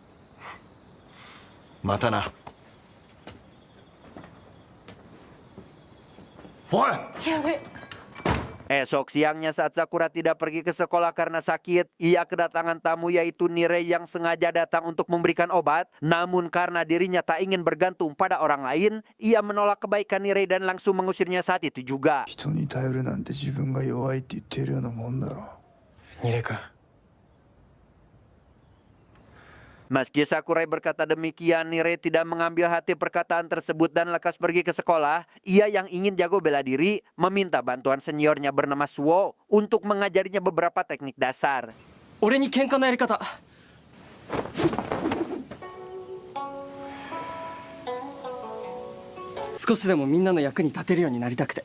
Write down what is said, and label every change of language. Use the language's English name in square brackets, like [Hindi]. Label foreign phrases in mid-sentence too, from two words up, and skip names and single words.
[Japanese] またな。おい。やべ。 [Indonesian] Esok siangnya saat Sakura tidak pergi ke sekolah karena sakit, ia kedatangan tamu yaitu Nirei yang sengaja datang untuk memberikan obat. Namun karena dirinya tak ingin bergantung pada orang lain, ia menolak kebaikan Nirei dan langsung mengusirnya saat itu juga. [Japanese] 人に頼るなんて自分が弱いって言ってるようなもんだろ。ニレ君。 [Indonesian] Meski Sakurai berkata demikian, Nirei tidak mengambil hati perkataan tersebut dan lekas pergi ke sekolah. Ia yang ingin jago bela diri meminta bantuan seniornya bernama Suo untuk mengajarinya beberapa teknik dasar. [Japanese] 俺に喧嘩のやり方少しでもみんなの役に立てるようになりたくて。